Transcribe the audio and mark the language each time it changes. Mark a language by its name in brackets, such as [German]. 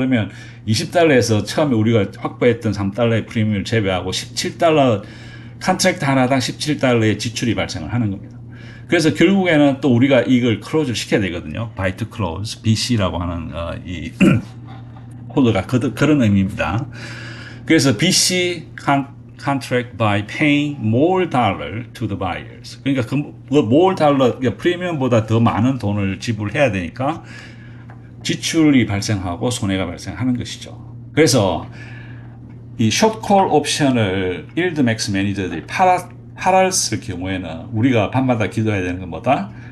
[Korean] 그러면 20달러에서 처음에 우리가 확보했던 3달러의 프리미엄을 제외하고 17달러 컨트랙트 하나당 17달러의 지출이 발생을 하는 겁니다. 그래서 결국에는 또 우리가 이걸 클로즈를 시켜야 되거든요. [English] buy to close, [Korean] BC라고 하는 이 코드가 그런 의미입니다. [English] 그래서 BC contract by paying more dollar to the buyers. [Korean] 그러니까 그 [English] more dollar, [Korean] 그러니까 프리미엄보다 더 많은 돈을 지불해야 되니까 지출이 발생하고 손해가 발생하는 것이죠. 그래서 이 숏콜 옵션을 일드맥스 매니저들이 팔았을 경우에는 우리가 밤마다 기도해야 되는 건 뭐다?